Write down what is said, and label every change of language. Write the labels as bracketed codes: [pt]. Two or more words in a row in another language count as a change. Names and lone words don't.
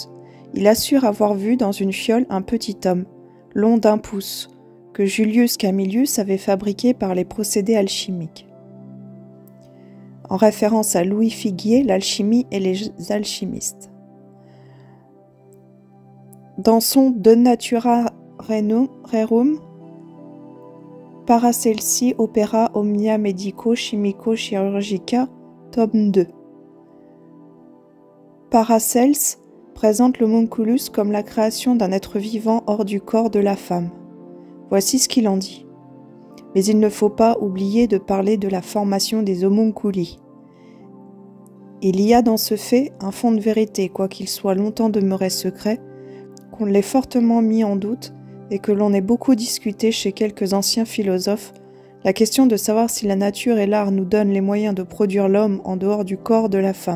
[fr] Il assure avoir vu dans une fiole un petit homme, long d'1 pouce, que Julius Camillus avait fabriqué par les procédés alchimiques. En référence à Louis Figuier, l'alchimie et les alchimistes. Dans son De Natura Rerum, Paracelsi Opera Omnia Medico Chimico Chirurgica, tome 2. Paracels présente l'homunculus comme la création d'un être vivant hors du corps de la femme. Voici ce qu'il en dit. Mais il ne faut pas oublier de parler de la formation des homunculi. Il y a dans ce fait un fond de vérité, quoiqu'il soit longtemps demeuré secret, qu'on l'ait fortement mis en doute et que l'on ait beaucoup discuté chez quelques anciens philosophes, la question de savoir si la nature et l'art nous donnent les moyens de produire l'homme en dehors du corps de la femme.